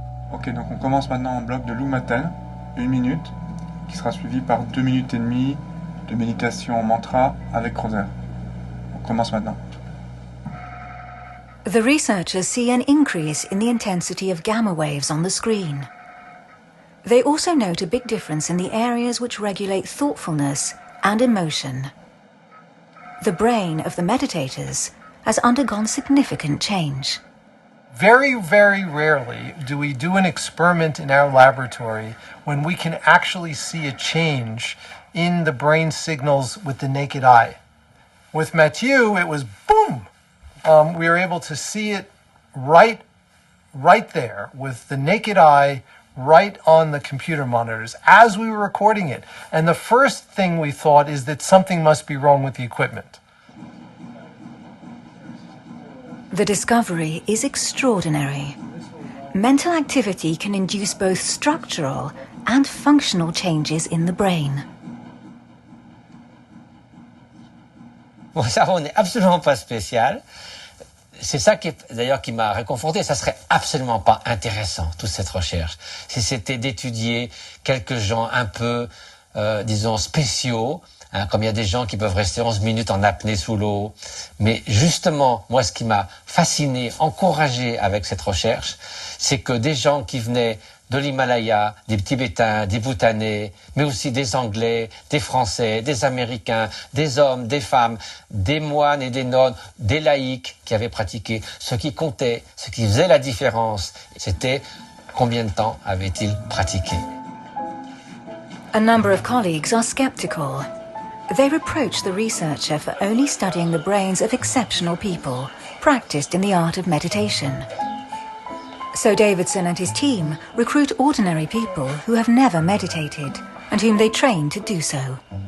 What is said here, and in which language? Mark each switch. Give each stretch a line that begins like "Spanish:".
French: Ok, donc on commence maintenant en bloc de Lou Matin, 1 minute, qui sera suivi par 2 minutes et demie de méditation en mantra avec rosaire. On commence maintenant.
English: The researchers see an increase in the intensity of gamma waves on the screen. They also note a big difference in the areas which regulate thoughtfulness and emotion. The brain of the meditators has undergone significant change. Very, very rarely do we do an experiment in our laboratory when we can actually see a change in the brain signals with the naked eye. With Mathieu, it was boom! We were able to see it right there with the naked eye, right on the computer monitors as we were recording it. And the first thing we thought is that something must be wrong with the equipment. The discovery is extraordinary. Mental activity can induce both structural and functional changes in the brain.
French: Mon cerveau n'est absolument pas spécial. C'est ça qui m'a réconforté. Ça serait absolument pas intéressant, toute cette recherche, si c'était d'étudier quelques gens un peu, disons, spéciaux, hein, comme il y a des gens qui peuvent rester 11 minutes en apnée sous l'eau. Mais justement, moi, ce qui m'a fasciné, encouragé avec cette recherche, c'est que des gens qui venaient de l'Himalaya, des Tibétains, des Bhoutanais, mais aussi des Anglais, des Français, des Américains, des hommes, des femmes, des moines et des nonnes, des laïcs qui avaient pratiqué. Ce qui comptait, ce qui faisait la différence, c'était combien de temps avaient-ils pratiqué.
English: A number of colleagues are skeptical. They reproach the researcher for only studying the brains of exceptional people, practiced in the art of meditation. So Davidson and his team recruit ordinary people who have never meditated and whom they train to do so.